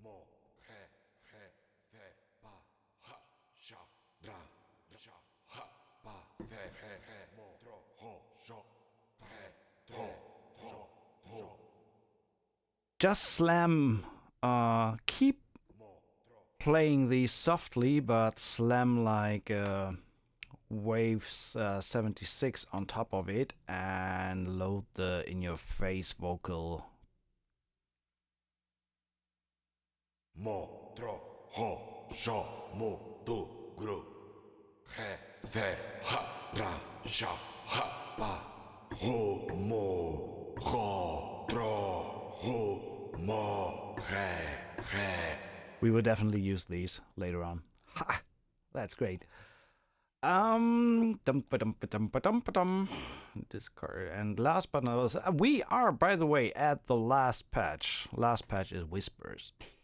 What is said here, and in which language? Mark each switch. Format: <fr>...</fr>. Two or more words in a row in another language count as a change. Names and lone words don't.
<en>Just slam, keep playing these softly, but slam like waves 76 on top of it and load the in-your-face vocal. Mo, tro, ho, sho, mu, du, gru. He, the, ha, ra, sha, ha, ba. Ho, mo, ho, tro, ho, mo, he. We will definitely use these later on. Ha! That's great. Discard. And last but not least, we are, by the way, at the last patch. Last patch is Whispers.</en>